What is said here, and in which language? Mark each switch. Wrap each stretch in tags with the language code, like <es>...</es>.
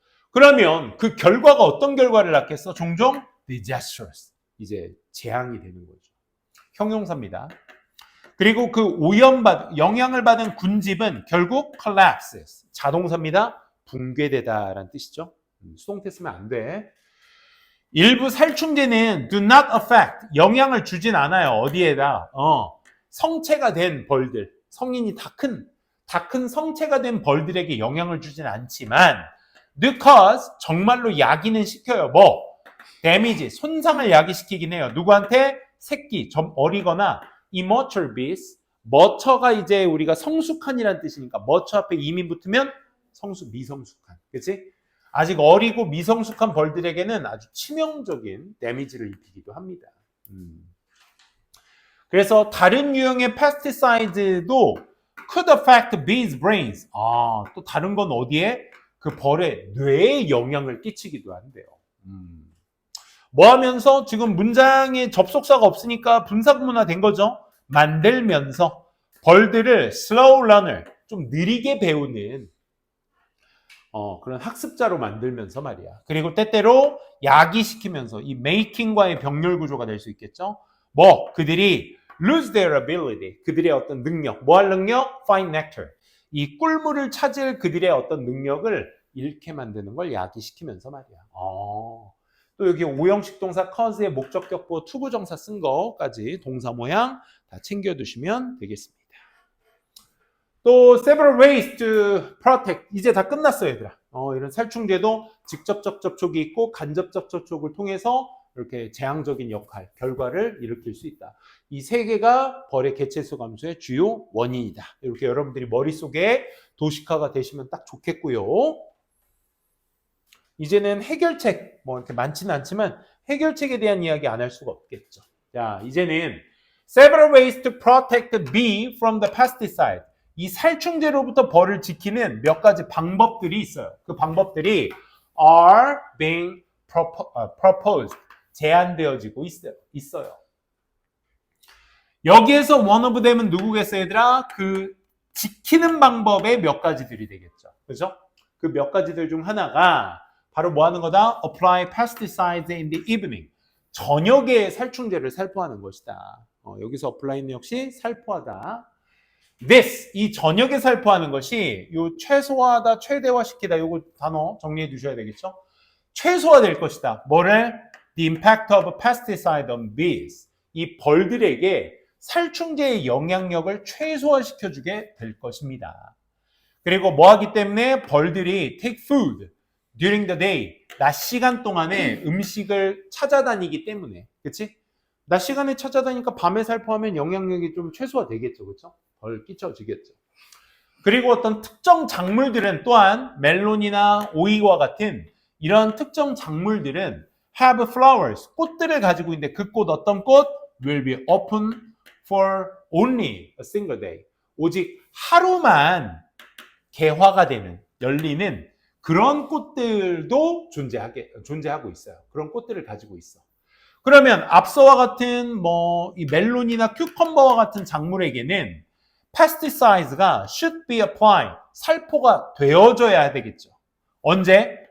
<ko>그러면 그 결과가 어떤 결과를 낳겠어? 종종</ko> <en>disastrous.</en> <ko>이제 재앙이 되는 거죠. 형용사입니다. 그리고 그 영향을 받은 군집은 결국 collapses. 자동사입니다. 붕괴되다라는 뜻이죠. 수동태 쓰면 안 돼. 일부 살충제는</ko> <en>do not affect.</en> <ko>영향을 주진 않아요. 어디에다? 성체가 된 벌들. 성인이 다 큰 성체가 된 벌들에게 영향을 주진 않지만 because 정말로 야기는 시켜요. 뭐? 데미지, 손상을 야기시키긴 해요. 누구한테? 새끼, 좀 어리거나</ko> <en>immature beasts.</en> <ko>머처가 이제 우리가 성숙한이라는 뜻이니까 머처 앞에 이미 붙으면 미성숙한. 그치? 아직 어리고 미성숙한 벌들에게는 아주 치명적인 데미지를 입히기도 합니다. 그래서 다른 유형의 pesticide도</ko> <en>could affect bees' brains.</en> <ko>또 다른 건 어디에? 그 벌의 뇌에 영향을 끼치기도 한대요. 뭐 하면서 지금 문장에 접속사가 없으니까 분사구문화 된 거죠. 만들면서 벌들을</ko> <en>slow learner,</en> <ko>좀 느리게 배우는 그런 학습자로 만들면서 말이야. 그리고 때때로 야기시키면서 이 making과의 병렬 구조가 될 수 있겠죠. 뭐 그들이</ko> <en>lose their ability,</en> <ko>그들의 어떤 능력, 뭐 할 능력?</ko> <en>find nectar.</en> <ko>이 꿀물을 찾을 그들의 어떤 능력을 잃게 만드는 걸 야기시키면서 말이야. 또 여기 오형식 동사 cause의 목적격보 투부정사 쓴 거까지 동사 모양 다 챙겨두시면 되겠습니다. 또</ko> <en>several ways to protect.</en> <ko>이제 다 끝났어 얘들아. 이런 살충제도 직접적 접촉이 있고 간접적 접촉을 통해서 이렇게 재앙적인 역할, 결과를 일으킬 수 있다. 이 세 개가 벌의 개체수 감소의 주요 원인이다. 이렇게 여러분들이 머릿속에 도식화가 되시면 딱 좋겠고요. 이제는 해결책, 뭐 이렇게 많지는 않지만 해결책에 대한 이야기 안 할 수가 없겠죠. 자, 이제는</ko> <en>several ways to protect the bee from the pesticide.</en> <ko>이 살충제로부터 벌을 지키는 몇 가지 방법들이 있어요. 그 방법들이</ko> <en>are being proposed.</en> <ko>제안되어지고 있어요. 여기에서 one of them은 누구겠어요, 얘들아? 그 지키는 방법의 몇 가지들이 되겠죠. 그죠? 그 몇 가지들 중 하나가 바로 뭐 하는 거다?</ko> <en>Apply pesticides in the evening.</en> <ko>저녁에 살충제를 살포하는 것이다. 여기서 apply는 역시 살포하다. This, 이 저녁에 살포하는 것이 요 최소화하다, 최대화시키다 요거 단어 정리해 두셔야 되겠죠? 최소화될 것이다. 뭐를?</ko> <en>The impact of pesticide on bees.</en> <ko>이 벌들에게 살충제의 영향력을 최소화시켜주게 될 것입니다. 그리고 뭐 하기 때문에 벌들이</ko> <en>take food during the day,</en> <ko>낮 시간 동안에 음식을 찾아다니기 때문에, 그치? 낮 시간에 찾아다니니까 밤에 살포하면 영향력이 좀 최소화되겠죠, 그렇죠? 덜 끼쳐지겠죠. 그리고 어떤 특정 작물들은 또한 멜론이나 오이와 같은 이런 특정 작물들은</ko> <en>have flowers,</en> <ko>꽃들을 가지고 있는데 그 꽃 어떤 꽃?</ko> <en>will be open for only a single day.</en> <ko>오직 하루만 개화가 되는, 열리는 그런 꽃들도 존재하고 있어요. 그런 꽃들을 가지고 있어. 그러면 앞서와 같은 이 멜론이나 큐컴버와 같은 작물에게는 pesticides가</ko> <en>should be applied,</en> <ko>살포가 되어져야 되겠죠. 언제?</ko>